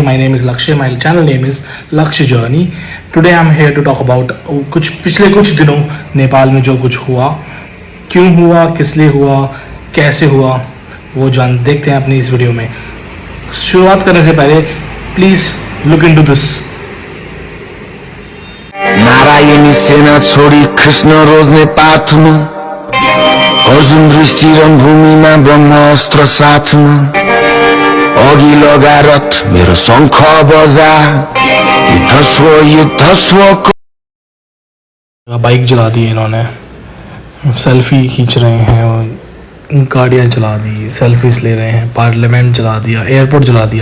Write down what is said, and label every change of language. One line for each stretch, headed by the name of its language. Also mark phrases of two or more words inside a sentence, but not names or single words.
English: My name is Lakshay. My channel name is Lakshya Journey. Today I am here to talk about
Hindi: पिछले कुछ दिनों नेपाल में जो कुछ हुआ, क्यों हुआ, किस लिए हुआ, कैसे हुआ, वो देखते हैं अपनी इस वीडियो में। शुरुआत करने से पहले
English: please look into this.
Nepali: नारायणी सेना छोडी कृष्ण रोज्ने पाथमा अर्जुन दृष्टि रणभूमिमा ब्रह्मास्त्र साथमा अघि लगा रथ मेरो शंख बजा युद्ध स्व
Hindi: बाइक जला दी इन्होंने, सेल्फी खींच रहे हैं, गाड़ियाँ जला दी, सेल्फीज ले रहे हैं, पार्लियामेंट जला दिया, एयरपोर्ट जला दिया।